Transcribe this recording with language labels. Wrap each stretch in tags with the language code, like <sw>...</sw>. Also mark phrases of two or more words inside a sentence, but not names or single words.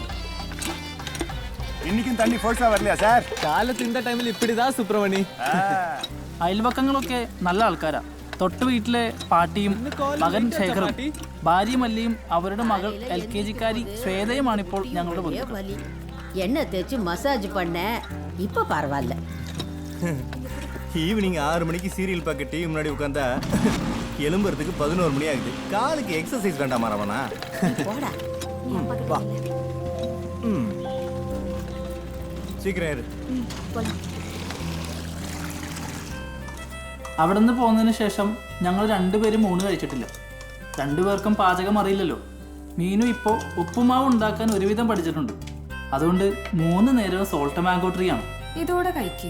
<ml>എനിക്കും തണ്ണി ഫോഴ്സാ വരില്ല സാർ. കാലത്തിന്റെ ടൈമിൽ ഇപ്പിടിതാ സുബ്രഹ്മണി. അയൽവക്കങ്ങളൊക്കെ നല്ല ആൾക്കാരാ. തൊട്ട് വീട്ടിലെ പാട്ടിയും മകൻ ശേഖറും ഭാര്യ മല്ലിയും അവരുടെ മകൾ LKG-കാരി ശ്വേതയുമാണിപ്പോൾ ഞങ്ങളുടെ ബന്ധുക്കൾ. എണ്ണ തേച്ച്</ml> <ta>മസാജ് பண்ண இப்ப பரவாயில்ல. ஈவினிங் 6 மணிக்கு சீரியல் பார்க்க டிவி முன்னாடி உட்காந்தா எலும்புறதுக்கு 11 மணி ஆகுது. காலுக்கு எக்ஸசைஸ் வேண்டாமா ரவனா? போடா. வா. சீக்கிரம் இரு.</ta> <ml>അവിടെ നിന്ന് പോകുന്നതിന് ശേഷം ഞങ്ങൾ രണ്ടുപേരും ഊണ് കഴിച്ചിട്ടില്ല. രണ്ടുപേർക്കും പാചകം അറിയില്ലല്ലോ. മീനു ഇപ്പോൾ ഉപ്പുമാവ് ഉണ്ടാക്കാൻ ഒരുവിധം പഠിച്ചിട്ടുണ്ട്. അതുകൊണ്ട് 3 നേരവും</ml> <en>salt mango tree</en> <ml>ആണ്. ഇതോടെ കഴിക്കേ.</ml>